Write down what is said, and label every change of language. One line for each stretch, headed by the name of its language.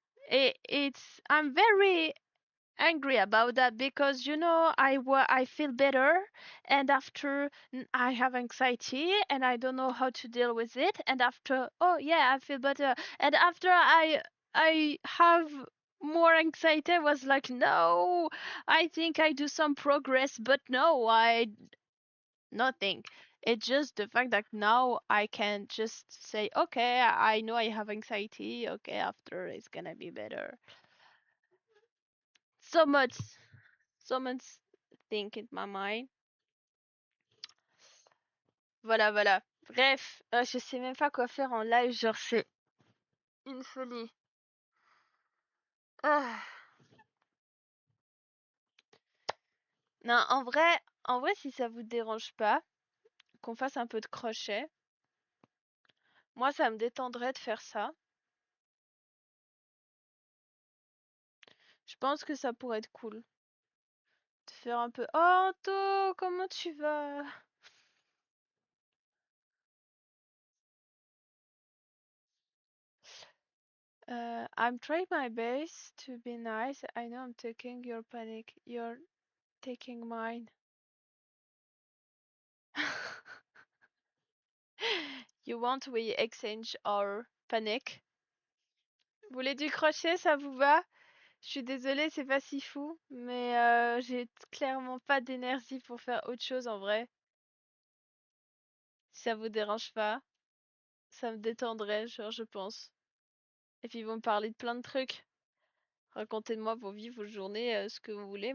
English: It's I'm very angry about that because you know I feel better and after I have anxiety and I don't know how to deal with it and after oh yeah I feel better and after I have more anxiety I was like no I think I do some progress but no I nothing. It's just the fact that now I can just say okay I know I have anxiety okay after it's gonna be better. So much so much think in my mind.
French: Voilà, voilà. Bref, je sais même pas quoi faire en live, genre c'est une folie. Ah. Non, en vrai, si ça vous dérange pas, qu'on fasse un peu de crochet, moi ça me détendrait de faire ça. Je pense que ça pourrait être cool. De faire un peu. Oh Anto, comment tu vas?
English: I'm trying my best to be nice. I know I'm taking your panic. You're taking mine. You want we exchange our panic?
French: Vous voulez du crochet, ça vous va? Je suis désolée, c'est pas si fou, mais j'ai clairement pas d'énergie pour faire autre chose en vrai. Si ça vous dérange pas, ça me détendrait, genre je pense. Et puis ils vont me parler de plein de trucs. Racontez-moi vos vies, vos journées, ce que vous voulez.